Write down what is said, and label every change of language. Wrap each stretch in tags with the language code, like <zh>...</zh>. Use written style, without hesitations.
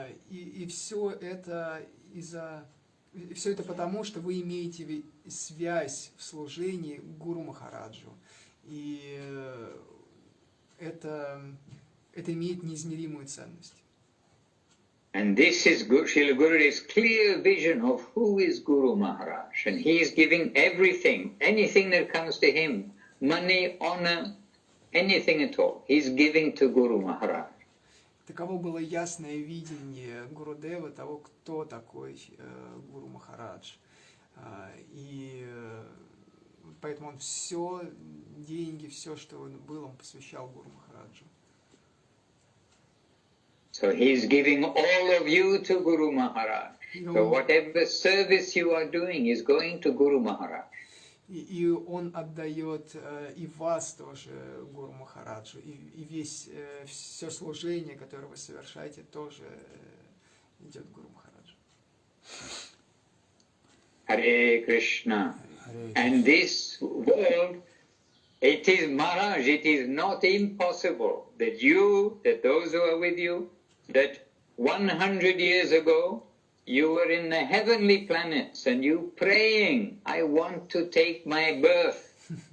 <ru>И все это все это потому, что вы имеете связь в служении Гуру Махараджу. И это имеет неизмеримую ценность.</ru> <en>And this is Srila Gurudev's clear vision of who is Guru Maharaj. And he is giving everything, anything that comes to him, money, honor, anything at all, he's giving to Guru Maharaj.</en> <ru>Таково было ясное видение Гурудева, того, кто такой Гуру Махарадж. И поэтому он все, деньги, все, что было, он посвящал Гуру Махараджу.</ru> <en>So he's giving all of you to Guru Maharaj. So whatever service you are doing is going to Guru Maharaj.</en> <ru>И он отдает и вас тоже Гуру Махараджу, и все служение, которое вы совершаете, тоже идет Гуру Махараджу.</ru> <en>Hare Krishna. And this world, it is Maharaj, it is not impossible that those who are with you, that 100 years ago, you were in the heavenly planets and you praying, I want to take my birth.</en>